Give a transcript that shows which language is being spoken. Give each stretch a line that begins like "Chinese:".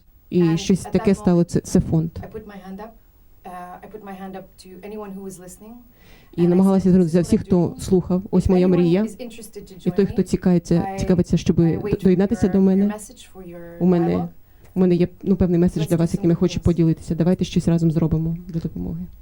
Ukrainian: І щось таке стало, це фонд.
English: I put my hand up to anyone who was listening.
Ukrainian: І намагалася звернутися всіх, хто слухав. Ось моя мрія. І той, хто цікавиться, щоб доєднатися до мене. У мене є певний меседж для вас, яким я хочу поділитися. Давайте щось разом зробимо для допомоги.